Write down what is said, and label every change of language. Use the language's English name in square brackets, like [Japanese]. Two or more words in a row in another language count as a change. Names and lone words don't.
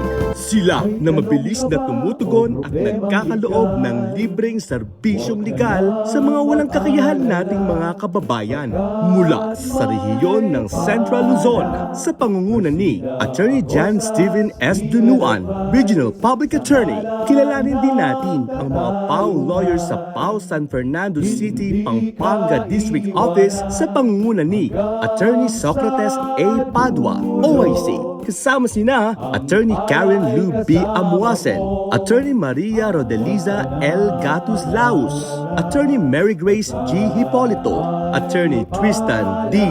[Filipino] Sila na mabilis na tumutugon at nagkakaloob ng libreng serbisyong legal sa mga walang kakayahan nating mga kababayan mula sa rehiyon ng Central Luzon sa pangunguna ni Attorney John Steven S. Dunuan, [English] Regional Public Attorney. [Filipino] Kilalanin din natin ang mga [English] PAO lawyers [Filipino] sa PAO San Fernando City, Pampanga District Office sa pangunguna ni Attorney Socrates A. Padua, OIC. Kasama sina Attorney Karen Lou B. Amuasen, Attorney Maria Rodeliza L. Gatus Laus, Attorney Mary Grace G. Hipolito, Attorney Tristan D.